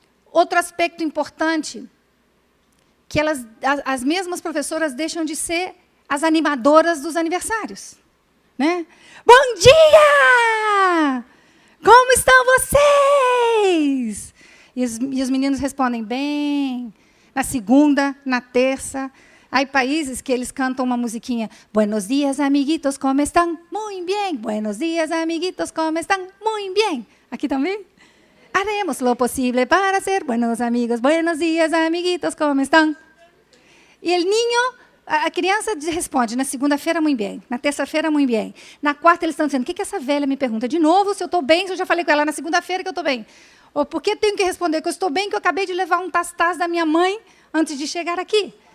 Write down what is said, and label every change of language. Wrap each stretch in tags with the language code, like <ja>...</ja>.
<pt>Outro aspecto importante, que as mesmas professoras deixam de ser as animadoras dos aniversários, né? Bom dia! Como estão vocês? E os meninos respondem bem. Na segunda, na terça. Há países que eles cantam uma musiquinha.</pt> <es>Buenos días, amiguitos, ¿cómo están? Muy bien. Buenos días, amiguitos, ¿cómo están? Muy bien.</es> <pt>Aqui também?</pt> <es>Haremos lo posible para ser buenos amigos. Buenos días, amiguitos, ¿cómo están?</es> <pt>E o niño, a criança responde, na segunda-feira, muito bem. Na terça-feira, muito bem. Na quarta, eles estão dizendo, o que essa velha me pergunta? De novo, se eu estou bem, se eu já falei com ela na segunda-feira que eu estou bem. Ou por que tenho que responder que eu estou bem, que eu acabei de levar um tas-tas da minha mãe antes de chegar aqui?</pt>